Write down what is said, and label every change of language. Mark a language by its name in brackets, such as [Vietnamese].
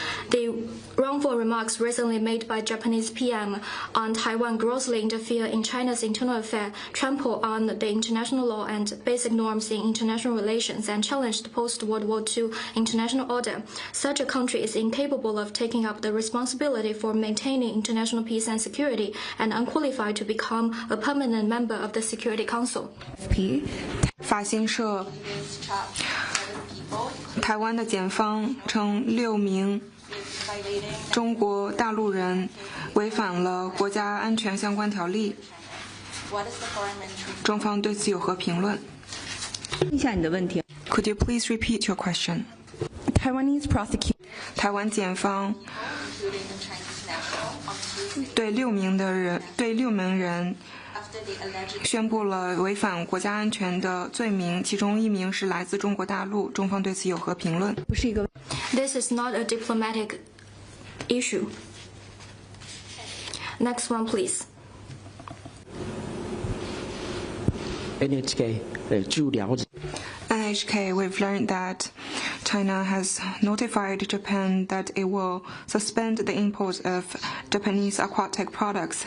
[English] The wrongful remarks recently made by Japanese PM on Taiwan grossly interfere in China's internal affairs, trample on the international law and basic norms in international relations, and challenge the post-World War II international order. Such a country is incapable of taking up the responsibility for maintaining international peace and security, and unqualified to become a permanent member of the Security Council. [Chinese] 法新社台湾的检方称6名中国大陆人违反了国家安全相关条例，中方对此有何评论？一下你的问题。 [English] Could you please repeat your question? Taiwanese prosecution. [Chinese] 台湾检方对6名人宣布了违反国家安全的罪名，其中1名是来自中国大陆，中方对此有何评论？不是一个。 [English] This is not a diplomatic issue. Next one, please. [Chinese] NHK 据了解。 [English] NHK, we've learned that China has notified Japan that it will suspend the import of Japanese aquatic products.